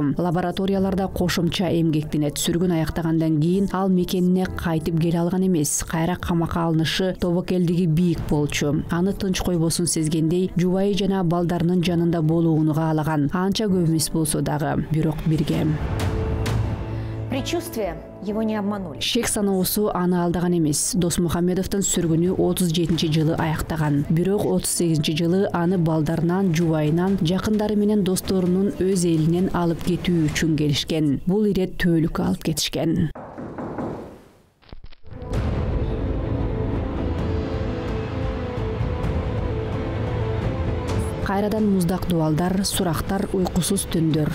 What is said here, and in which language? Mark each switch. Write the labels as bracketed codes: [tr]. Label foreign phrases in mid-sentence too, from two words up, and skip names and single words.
[ky] Лабораторияларда кошумча эмгектенет. Сүргүн аяктагандан кийин ал мекенине кайтып келе алган эмес. Кайра камакка алынышы тобокелдиги бийик болчу. Аны тынч койбосун сезгендей, жубайы жана балдарынын жанында болууну каалаган. Анча көп эмес болсо дагы, бирок бирге. [ru] Предчувствия его не обманули. [ky] Шек саноосу аны алдаган эмес. Досмухамедовдун сүргүнү 37-жылы аяктаган. Бирок 38-жылы аны балдарынан, жубайынан, жакындары менен досторунун өз элинен алып кетүү үчүн келишкен. Бул ирет төөлүккө алып кетишкен. Кайрадан муздак дубалдар, сурактар, уйкусуз түндөр.